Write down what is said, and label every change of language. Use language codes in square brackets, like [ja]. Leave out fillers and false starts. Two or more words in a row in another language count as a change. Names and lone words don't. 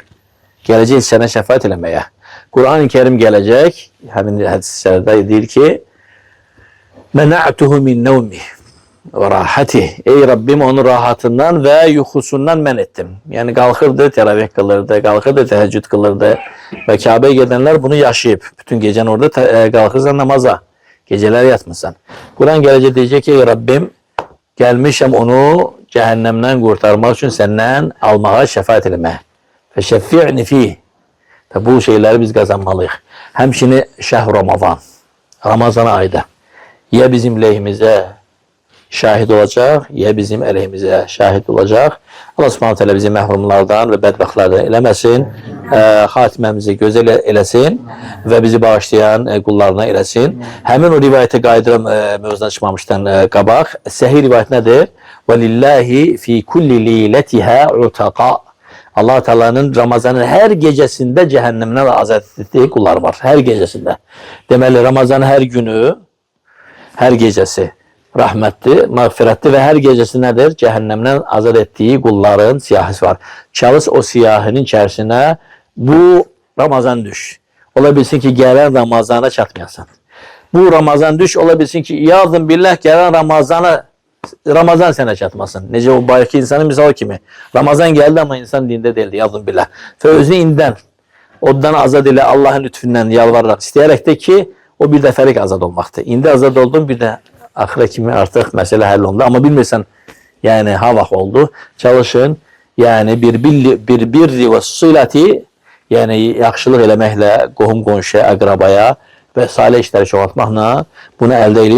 [az] Gələcək sənə şəfaat eləməyə. Kur'an-ı Kerim gələcək, həmin hədislərdə deyir ki, [ar] منعته من النوم وراحته. [az] Ey Rabbim, onun rahatından və yuxusundan mən etdim. Yəni qalxırdı, təravih qılırdı, qalxırdı, təhəccüd qılırdı və Kabe'yə gedənlər bunu yaşayıb. Bütün gecəni orada qalxırsan namaza. [tr] Geceler yatmışsan. Kur'an gelecek diyecek ki, ey Rabbim, gelmişim onu cehennemden kurtarmak için senden almaya şefaat etmeye. [ar] وشفعني فيه. [tr] Bu şeyleri biz kazanmalıyız. Hemşini şehr Ramazan. Ramazan ayda. Ya bizim lehimize şahit olacak, ya bizim aleyhimize şahit olacak. [az] Allah subhanahu teala bizi məhrumlardan və bədbəxtlərdən eləməsin, xatiməmizi gözəl eləsin və bizi bağışlayan qullarına eləsin. Həmin o rivayətə qayıdıram, mövzudan çıxmamışdan qabaq. Səhih rivayət nədir? [ar] وَلِلَّهِ فِي كُلِّ لِيلَتِهَا عُتَقَى. [tr] Allah Teala'nın Ramazan'ın her gecesinde cehennemden azat ettiği kullar var. Her gecesinde. Deməli Ramazan'ın her günü, her gecesi rahmetli, mağfiretli ve her gecesi nedir? Cehennemden azat ettiği kulların siyahisi var. Çalış o siyahinin içerisine bu Ramazan düş. [az] Ola bilsin ki gelen Ramazan'a çatmayasın. Bu Ramazan düş, ola bilsin ki yazın billah gelen Ramazan sənə çatmasın. Necə o bayaqki insanın misalı kimi. [tr] Ramazan geldi ama insan dinde değildi. [az] Yazın billah. Ve özünü indən, oddan azad ilə Allah'ın lütfündən yalvararaq, istəyərək de ki o bir dəfəlik azad olmaqdır. İndi azad oldun, bir də axıra kimi artıq məsələ həll oldu. Amma bilmirsən, yəni ha vaxt oldu. Çalışın, yəni bir [ar] البر والصلة, [az] yəni yaxşılıq eləməklə qohum qonşuya, əqrabaya və salih işləri çoxaltmaqla bunu əldə edin.